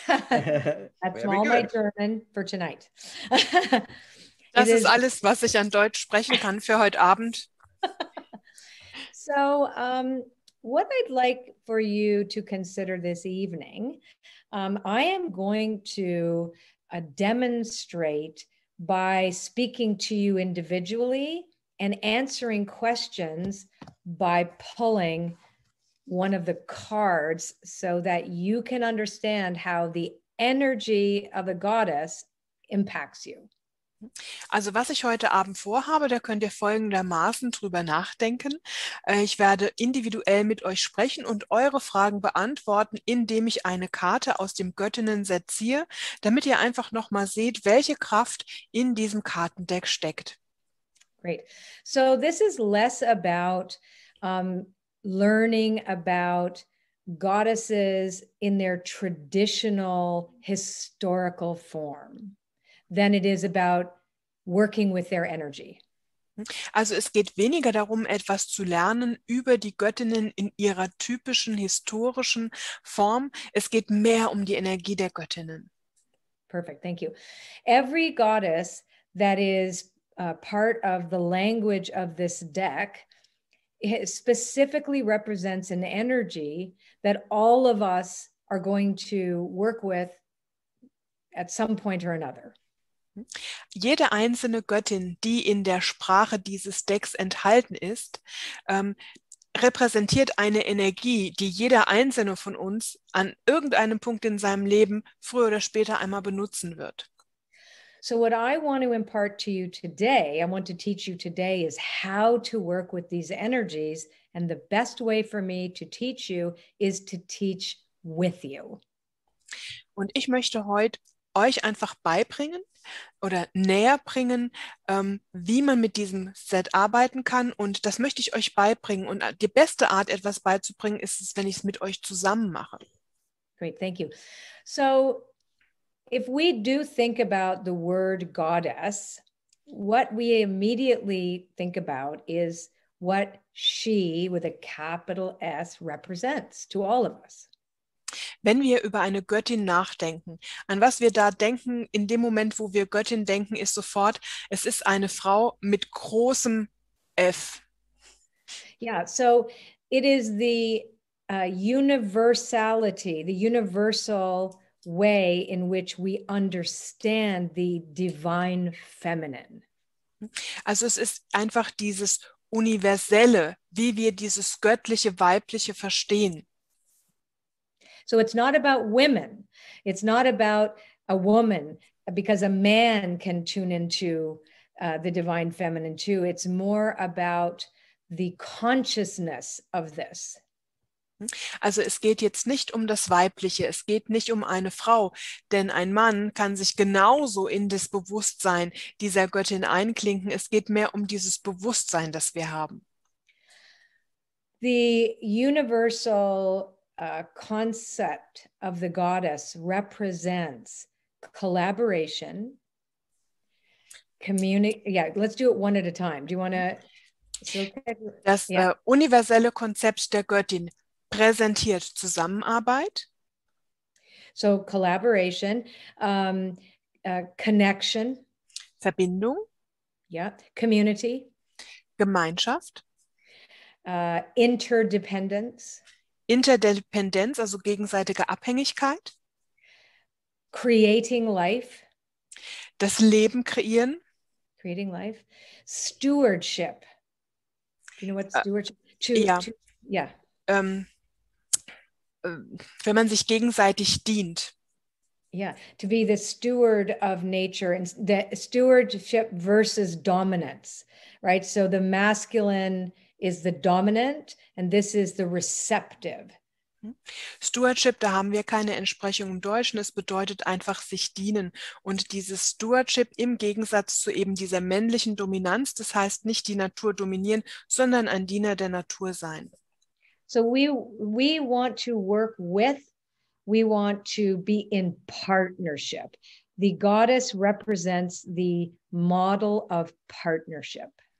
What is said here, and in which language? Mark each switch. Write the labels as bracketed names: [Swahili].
[English] That's all my German for tonight. [German] Das ist alles, was ich an Deutsch sprechen kann für heute Abend. [English] So, what I'd like for you to consider this evening, I am going to demonstrate by speaking to you individually and answering questions by pulling one of the cards so that you can understand how the energy of the goddess impacts you. [German] Also was ich heute Abend vorhabe, da könnt ihr folgendermaßen drüber nachdenken. Ich werde individuell mit euch sprechen und eure Fragen beantworten, indem ich eine Karte aus dem Göttinnen-Set ziehe, damit ihr einfach nochmal seht, welche Kraft in diesem Kartendeck steckt. [English] Great. So this is less about learning about goddesses in their traditional historical form than it is about working with their energy. [German] Also es geht weniger darum, etwas zu lernen über die Göttinnen in ihrer typischen historischen Form. Es geht mehr um die Energie der Göttinnen. [English] Perfect. Thank you. Every goddess that is part of the language of this deck, it specifically represents an energy that all of us are going to work with at some point or another. [German] Jede einzelne Göttin, die in der Sprache dieses Decks enthalten ist, repräsentiert eine Energie, die jeder einzelne von uns an irgendeinem Punkt in seinem Leben früher oder später einmal benutzen wird. [English] So what I want to impart to you today, I want to teach you today, is how to work with these energies. And the best way for me to teach you is to teach with you. [German] Und ich möchte heute euch einfach beibringen oder näher bringen, wie man mit diesem Set arbeiten kann. Und das möchte ich euch beibringen. Und die beste Art, etwas beizubringen, ist es, wenn ich es mit euch zusammen mache. [English] Great, thank you. So if we do think about the word goddess, what we immediately think about is what she, with a capital S, represents to all of us. [German] Wenn wir über eine Göttin nachdenken, an was wir da denken, in dem Moment, wo wir Göttin denken, ist sofort, es ist eine Frau mit großem F. [English] Yeah, so it is the universality, the universal way in which we understand the divine feminine. [German] Also es ist einfach dieses Universelle, wie wir dieses göttliche, weibliche verstehen. [English] So it's not about women. It's not about a woman, because a man can tune into the divine feminine too. It's more about the consciousness of this. [German] Also es geht jetzt nicht um das Weibliche, es geht nicht um eine Frau, denn ein Mann kann sich genauso in das Bewusstsein dieser Göttin einklinken. Es geht mehr um dieses Bewusstsein, das wir haben. [English] The universal concept of the goddess represents collaboration, community. Yeah, let's do it one at a time. Do you want to? [German] Das universelle Konzept der Göttin präsentiert Zusammenarbeit. [English] So collaboration, connection. [German] Verbindung. [English] Yeah, community. [German] Gemeinschaft. [English] Interdependence. [German] Interdependenz, also gegenseitige Abhängigkeit. [English] Creating life. [German] Das Leben kreieren. [English] Creating life. Stewardship. Do you know what stewardship? [German] Ja. Wenn man sich gegenseitig dient. [English] Yeah, to be the steward of nature, and the stewardship versus dominance, right? So the masculine is the dominant and this is the receptive. [German] Stewardship, da haben wir keine Entsprechung im Deutschen. Es bedeutet einfach sich dienen. Und dieses Stewardship im Gegensatz zu eben dieser männlichen Dominanz, das heißt nicht die Natur dominieren, sondern ein Diener der Natur sein. [English] So we want to work with, we want to be in partnership. The goddess represents the model of partnership.